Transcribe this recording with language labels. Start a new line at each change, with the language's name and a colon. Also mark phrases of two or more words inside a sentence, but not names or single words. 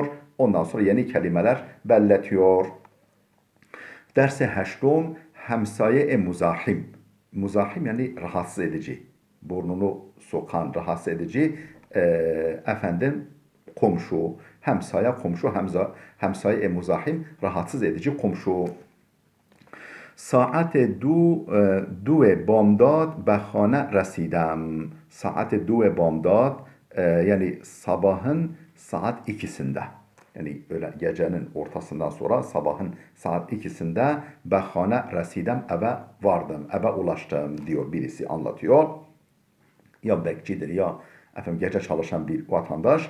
Turkish: Ondan sonra yeni kelimeler belletiyor.
Persian: درس هشتم همسایهٔ مزاحم.
Turkish: Muzahim yani rahatsız edici. Burnunu sokan, rahatsız edici komşu, hemsaya komşu,
Persian: همسایهٔ مزاحم
Turkish: rahatsız edici komşu.
Persian: Saat دو بامداد به خانه رسیدم. ساعت ۲ بامداد
Turkish: yani sabahın saat 2'sinde. Yani öyle gecenin ortasından sonra sabahın saat 2'sinde
Persian: به خانه رسیدم,
Turkish: eve vardım, eve ulaştım diyor, birisi anlatıyor. Ya bekçidir ya efendim gece çalışan bir vatandaş.